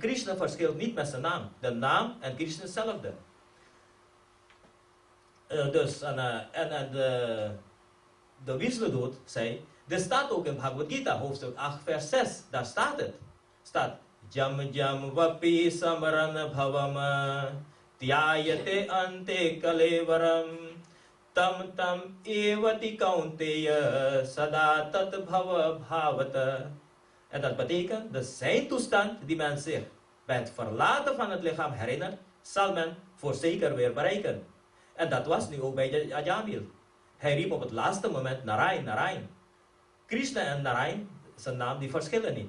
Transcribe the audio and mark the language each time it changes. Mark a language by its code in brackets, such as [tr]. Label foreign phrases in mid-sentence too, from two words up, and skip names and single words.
[nl] Krishna verschilt niet met zijn naam. De naam en Krishna is hetzelfde. De Vishnu doet, zei, dit staat ook in Bhagavad Gita, hoofdstuk 8, vers 6. Daar staat het. [sa] Staat, यं यं वापि समरन् भवम त्यजते अन्ते कलेवरम् तं तम् एवति कौन्तेय सदा तत् भव भवत. [nl] En dat betekent, de zijn toestand die men zich bij het verlaten van het lichaam herinnert, zal men voorzeker weer bereiken. En dat was nu ook bij Ajamil. Hij riep op het laatste moment Narain, Narain. Krishna en Narain, zijn naam, die verschillen niet.